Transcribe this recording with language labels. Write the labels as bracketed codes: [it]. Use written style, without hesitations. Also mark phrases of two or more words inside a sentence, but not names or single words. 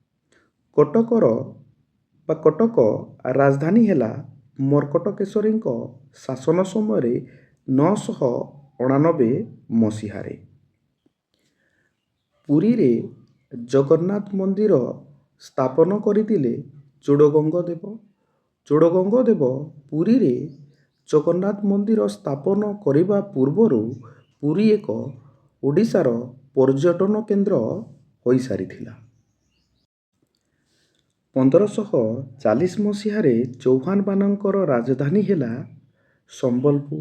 [or] କଟକ ରାଜଧାନୀ ହେଲା ମର୍କଟକେଶରୀ ଶାସନ ସମୟ 999 ମସିହାରେ। ପୁରୀ ରେ ଜଗନ୍ନାଥ ମନ୍ଦିର ସ୍ଥାପନ କରିଥିଲେ ଚୋଡଗଙ୍ଗ ଦେବ। ଚୋଡଗଙ୍ଗ ଦେବ ପୁରୀ ରେ ଜଗନ୍ନାଥ ମନ୍ଦିର ସ୍ଥାପନ କରିବା ପୂର୍ବରୁ ପୁରୀ ଏକ ଓଡ଼ିଶାର ପର୍ଯ୍ୟଟନ କେନ୍ଦ୍ର ହୋଇସାରିଥିଲା। 1540 ମସିହାରେ ଚୌହାନମାନଙ୍କର ରାଜଧାନୀ ହେଲା ସମ୍ବଲପୁର।